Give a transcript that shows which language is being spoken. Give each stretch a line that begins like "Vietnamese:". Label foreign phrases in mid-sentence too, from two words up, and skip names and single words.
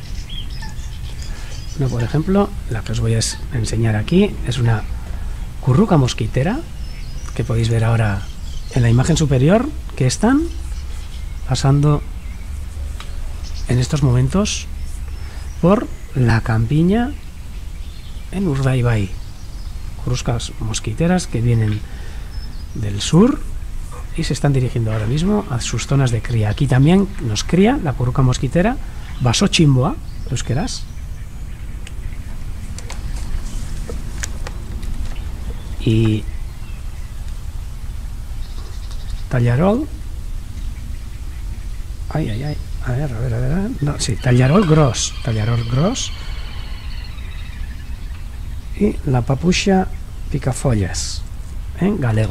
Spanish: No, por ejemplo, la que os voy a enseñar aquí es una curruca mosquitera, que podéis ver ahora en la imagen superior, que están pasando en estos momentos por la campiña en Urdaibai. Currucas mosquiteras que vienen del sur y se están dirigiendo ahora mismo a sus zonas de cría. Aquí también nos cría la curruca mosquitera
Basque: Basochimboa, euskeraz.
Spanish: Y tallarol. Ay. A ver. No, sí,
Catalan: tallarol gros.
Spanish: Y la
Galician: papucha picafollas
Spanish: en galego.